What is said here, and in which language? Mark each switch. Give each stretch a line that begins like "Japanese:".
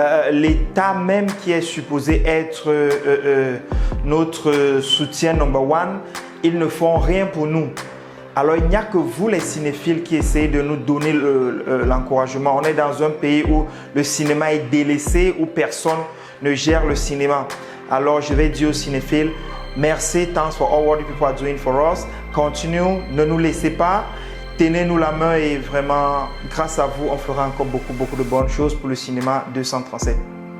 French: L'État même qui est supposé être notre soutien number one, ils ne font rien pour nous. Alors, il n'y a que vous, les cinéphiles, qui essayez de nous donner l'encouragement. On est dans un pays où le cinéma est délaissé, où personne ne gère le cinéma. Alors, je vais dire aux cinéphiles, merci,
English: thanks for all what you people are doing for us.
French: Continuez, ne nous laissez pas, tenez-nous la main et vraiment, grâce à vous, on fera encore beaucoup de bonnes choses pour le cinéma 237.